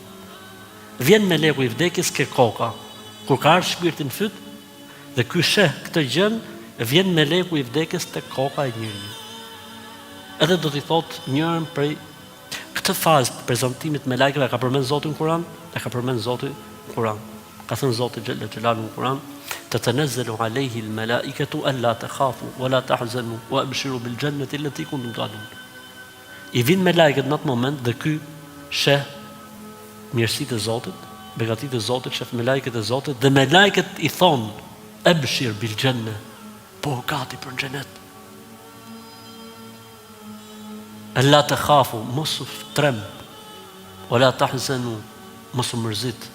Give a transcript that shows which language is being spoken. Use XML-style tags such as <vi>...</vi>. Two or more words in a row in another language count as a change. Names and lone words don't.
<sq>Vjen meleku i vdekjes ke koka. Kur ka ardhur shpirti në fyt dhe ky sheh këtë gjën, vjen meleku i vdekjes te koka e njeriu. Edhe do t'i thot njërin prej këtë fazë të prezantimit me lajkeve ka përmend Zoti në Kur'an, e ka përmend Zoti në Kur'an. Ka thënë Zoti</sq> <ar>جل جلاله</ar> <sq>në Kur'an,</sq> <ar>تتنزل عليه الملائكة ألا تخافوا ولا تحزنوا وأبشروا بالجنة التي كنتم توعدون.</ar> <sq>I vin me lajket në atë moment dhe ky sheh mirësitë e Zotit, begatitë e Zotit, shef me lajket e Zotit dhe me lajket i thon</sq> <ar>أبشر بالجنة,</ar> <sq>po gati për xhenet.</sq> <ar>ألا تخافوا,</ar> <sq>mos u trem,</sq> <ar>ولا تحزنوا,</ar> <sq>mos u mërzit.</sq>